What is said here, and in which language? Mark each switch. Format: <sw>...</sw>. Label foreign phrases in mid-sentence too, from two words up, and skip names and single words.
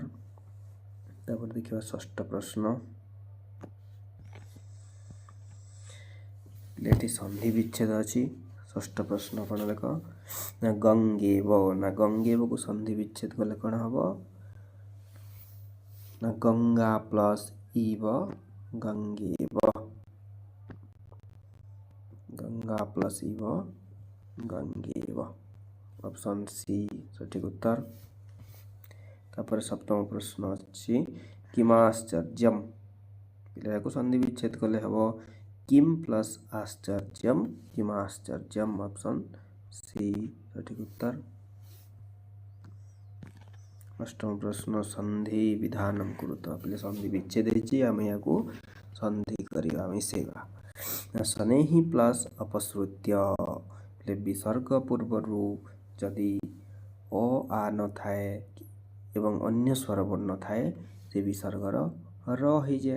<or>ତାପର ଦେଖିବା ଷଷ୍ଠ ପ୍ରଶ୍ନ, ଏଠି ସନ୍ଧି ବିଚ୍ଛେଦ ଅଛି। ଷଷ୍ଠ ପ୍ରଶ୍ନ କଣ ଦେଖ ନା ଗଙ୍ଗେବ। ନା ଗଙ୍ଗେବ କୁ ସନ୍ଧି ବିଚ୍ଛେଦ କଲେ କଣ ହେବ ନା ଗଙ୍ଗା ପ୍ଲସ ଇବ ଗଙ୍ଗେବ। ଗଙ୍ଗା ପ୍ଲସ ଇବ ଗଙ୍ଗେବ ଅପସନ ସି ସଠିକ ଉତ୍ତର। ତାପର ସପ୍ତମ ପ୍ରଶ୍ନ ଅଛି କିମାଶ୍ଚର୍ଯ୍ୟମ। ପିଲେ କୁ ସନ୍ଧି ବିଚ୍ଛେଦ କଲେ ହେବ କିମ ପ୍ଲସ ଆଶ୍ଚର୍ଯ୍ୟମ କିମାଶ୍ଚର୍ଯ୍ୟମ ଅପସନ ସି ସଠିକ ଉତ୍ତର।</or> <sa>अष्टम प्रश्न, संधि विधानम कुरुत।</sa> <or>ପିଲେ ସନ୍ଧି ବିଚ୍ଛେଦ ହେଉଛି ଆମେ ଯାହାକୁ ସନ୍ଧି କରିବା ମିଶେଇବା।</or> <sa>शनैहि प्लस अपसृत्य।</sa> <or>ପିଲେ ବିସର୍ଗ ପୂର୍ବରୁ ଯଦି ଅ ଆ ନ ଥାଏ ଏବଂ ଅନ୍ୟ ସ୍ୱର ବର୍ଣ୍ଣ ଥାଏ ସେ ବିସର୍ଗର ର ହିଁ ଯାଏ।</or>